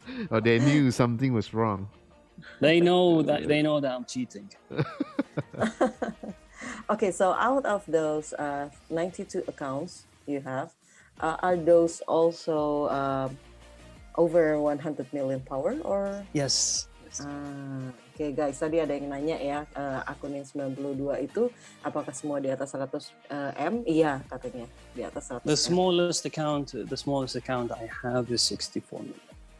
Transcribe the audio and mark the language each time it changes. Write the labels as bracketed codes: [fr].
[en] Or they knew something was wrong. They know that I'm cheating. Okay, so out of those 92 accounts you have, are those also over 100 million power or? Yes. [id] Oke guys, tadi ada yang nanya ya, akun yang 92 itu apakah semua di atas 100 M? Iya, katanya di atas 100 [en] The smallest account I have is 64 million.